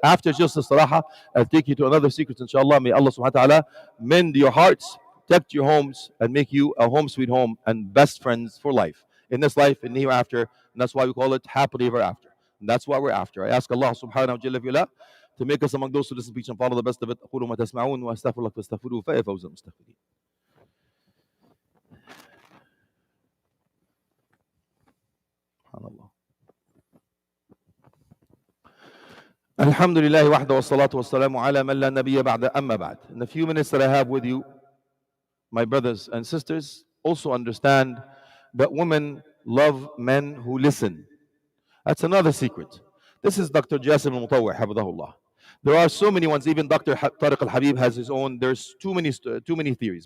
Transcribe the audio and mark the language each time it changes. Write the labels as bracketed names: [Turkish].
[English] After just the salaha, I'll take you to another secret, inshallah. May Allah subhanahu wa ta'ala mend your hearts, protect your homes, and make you a home sweet home and best friends for life. In this life and hereafter. And that's why we call it happily ever after. And that's what we're after. I ask Allah subhanahu wa ta'ala to make us among those who listen, speech, and follow the best of it. [Arabic] أقول ما تسمعون وأستغفر الله فاستغفروه فيفوز المستغفرين. سبحان الله. الحمد لله وحده والصلاة والسلام على من لا نبي بعد أما بعد. [English] In the few minutes that I have with you, my brothers and sisters, also understand that women love men who listen. That's another secret. This is Dr. Jassim al-Mutawwi, hafidhahullah. There are so many ones. Even Dr. Tariq al-Habib has his own. There's too many theories.